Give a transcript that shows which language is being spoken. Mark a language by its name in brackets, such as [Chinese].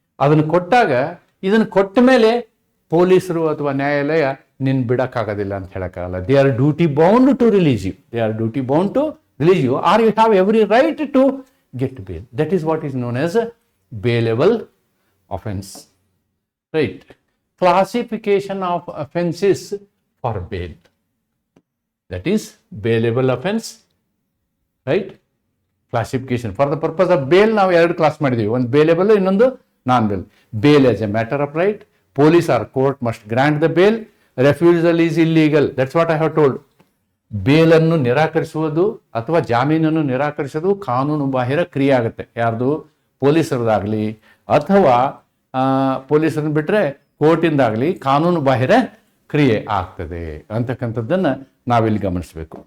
[Kannada] ಅದನ್ನು ಕೊಟ್ಟಾಗ, ಇದನ್ನು ಕೊಟ್ಟ ಮೇಲೆ ಪೊಲೀಸರು ಅಥವಾ ನ್ಯಾಯಾಲಯ ನಿನ್ನ ಬಿಡೋಕ್ಕಾಗೋದಿಲ್ಲ ಅಂತ ಹೇಳೋಕ್ಕಾಗಲ್ಲ. [English] They are duty bound to release you. They are duty bound to release you are you have every right to get bail. That is what is known as bailable offense. Right. Classification of offenses for bail. That is bailable offense. Right. Classification for the purpose of bail. [Kannada] ನಾವು 2 class ಮಾಡಿದ್ದೀವಿ, ಒಂದು bailable, ಇನ್ನೊಂದು ನಾನ್ bale. [English] Bail as a matter of right. Police or court must grant the bail. Refusal is illegal. That's what I have told. [Kannada] ಬೇಲನ್ನು ನಿರಾಕರಿಸುವುದು ಅಥವಾ ಜಾಮೀನನ್ನು ನಿರಾಕರಿಸೋದು ಕಾನೂನು ಬಾಹಿರ ಕ್ರಿಯೆ ಆಗುತ್ತೆ. ಯಾರ್ದು? ಪೊಲೀಸರದಾಗಲಿ ಅಥವಾ ಪೊಲೀಸರನ್ನು ಬಿಟ್ಟರೆ ಕೋರ್ಟಿಂದಾಗಲಿ ಕಾನೂನು ಬಾಹಿರ ಕ್ರಿಯೆ ಆಗ್ತದೆ ಅಂತಕ್ಕಂಥದ್ದನ್ನು ನಾವಿಲ್ಲಿ ಗಮನಿಸಬೇಕು.